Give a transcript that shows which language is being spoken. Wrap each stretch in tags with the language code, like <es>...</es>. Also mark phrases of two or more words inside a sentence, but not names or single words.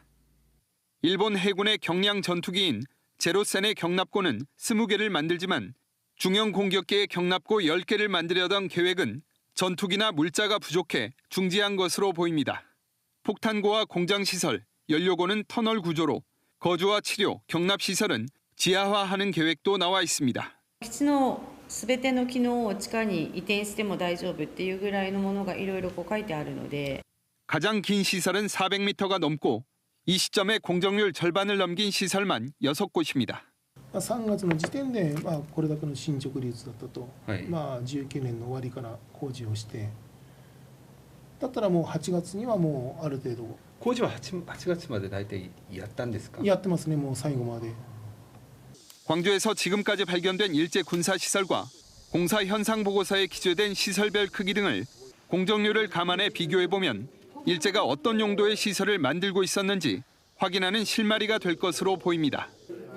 <ko>일본 해군의 경량 전투기인 제로센의 경납고는 20개를 만들지만 중형 공격기의 경납고 10개를 만들려던 계획은 전투기나 물자가 부족해 중지한 것으로 보입니다. 폭탄고와 공장시설, 연료고는 터널 구조로 거주와 치료, 경납시설은 지하화하는 계획도 나와 있습니다.</ko> <ja>基地のすべての機能を地下に移転しても大丈夫っていうぐらいのものがいろいろ書いてあるので</ja> <ko>가장 긴 시설은 400m가 넘고 이 시점에 공정률 절반을 넘긴 시설만 6곳입니다.</ko> <ja>3 月の時点で、これだけの進捗率だったと、はい 19年の終わりから工事をしてだったらもう8月にはもうある程度工事は 8月まで大体やったんですか？やってますね、もう最後まで。</ja> <ko>광주에서 지금까지 발견된 일제 군사시설과 공사 현상 보고서에 기재된 시설별 크기 등을 공정률을 감안해 비교해보면 일제가 어떤 용도의 시설을 만들고 있었는지 확인하는 실마리가 될 것으로 보입니다.</ko>